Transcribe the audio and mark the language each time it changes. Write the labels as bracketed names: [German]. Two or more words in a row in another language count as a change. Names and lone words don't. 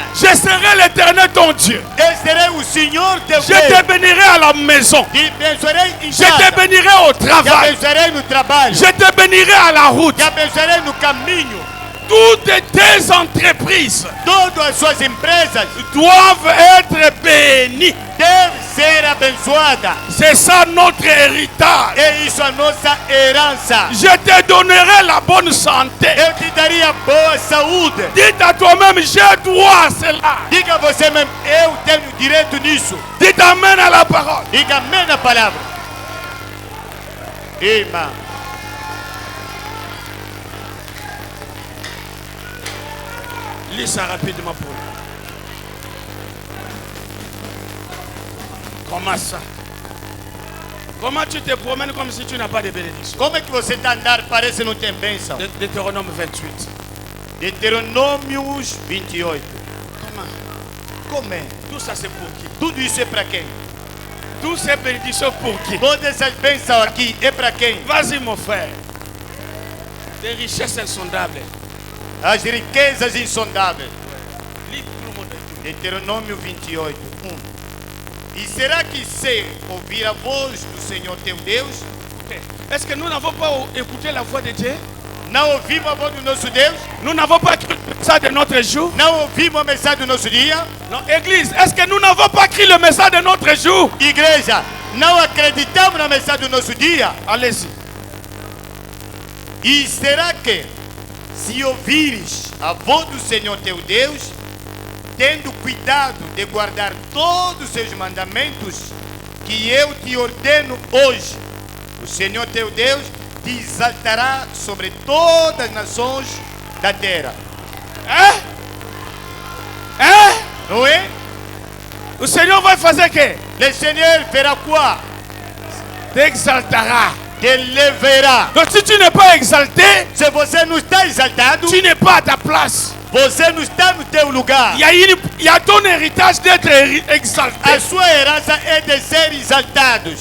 [French] Je serai l'Éternel ton Dieu. [Portuguese] Eu serei o Senhor teu [French] Je te [Portuguese] Deus. [French] bénirai à la maison. [Portuguese] Te abençoarei em [French] Je te [Portuguese] casa. [French] bénirai au [Portuguese] Te [French] travail. [Portuguese] abençoarei no trabalho. [French] Je te bénirai à la route. [Portuguese] Te abençoarei no caminho. [French] Toutes tes entreprises [Portuguese] todas as suas empresas [French] doivent être bénies. [Portuguese] devem ser abençoadas. [French] C'est ça notre héritage. [Portuguese] É isso a nossa herança. [French] Je te donnerai la bonne santé. [Portuguese] Eu te daria boa saúde. [French] Dites à toi-même, j'ai droit à cela. [Portuguese] Diga a você mesmo, eu tenho direito nisso. [French] Dites amen à la parole. [Portuguese] Diga amém na palavra. Irmã. [French] Lis ça rapidement pour nous. Comment ça? Comment tu te promènes comme si tu n'as pas de bénédiction? [Portuguese] Como é que você está andando? Parece que não tem bênção. [French] Deutéronome 28. [Portuguese] Deuteronômios 28. [French] Comment? [Portuguese] Como é? [French] Tout ça c'est pour qui? [Portuguese] Tudo isso é para quem? [French] Toutes ces bénédictions pour qui? [Portuguese] Todas essas bênçãos aqui é para quem? [French] Vas-y mon frère. Des richesses insondables. [Portuguese] As riquezas insondáveis. [French] Lis tout le monde. [Portuguese] Deuteronômio 28, 1. E será que se ouvir a voz do Senhor teu Deus, [French] Est-ce que nous n'avons pas écouté la voix de Dieu? [Portuguese] não ouvimos a voz do nosso Deus? [French] Nous n'avons pas cru le message de notre jour? [Portuguese] Não ouvimos a mensagem do nosso dia? [French] Non, Église, est-ce que nous n'avons pas cru le message de notre jour? [Portuguese] Igreja, não acreditamos na mensagem do nosso dia? [French] Allez-y. [Portuguese] E será que, se ouvires a voz do Senhor teu Deus, tendo cuidado de guardar todos os seus mandamentos que eu te ordeno hoje, o Senhor teu Deus te exaltará sobre todas as nações da terra. Hein? Hein? Não é? O Senhor vai fazer o quê? [French] Le Seigneur fera quoi? Te exaltera. [Portuguese] Te levará. [French] Donc si tu n'es pas exalté, [Portuguese] Se você não está exaltado, [French] tu n'es pas à ta place. [Portuguese] você não está no teu lugar. [French] Il y a ton héritage d'être exalté. [Portuguese] A sua herança é de ser exaltados.